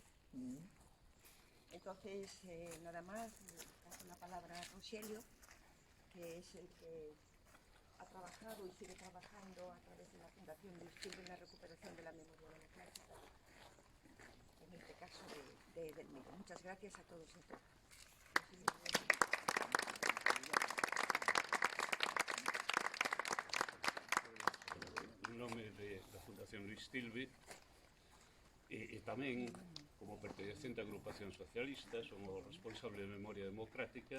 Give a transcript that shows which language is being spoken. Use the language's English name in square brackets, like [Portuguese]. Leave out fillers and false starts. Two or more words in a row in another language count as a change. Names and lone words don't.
[Spanish] Entonces, nada más, paso la palabra a Rogelio, que es el que ha trabajado y sigue trabajando a través de la Fundación Luis Silva en la recuperación de la memoria democrática, en este caso de Edelmiro. Muchas gracias a todos y a todas. [Galician] En nome da Fundación Luis Silvi e tamén como pertencente á agrupación socialista, son o responsable de Memoria Democrática.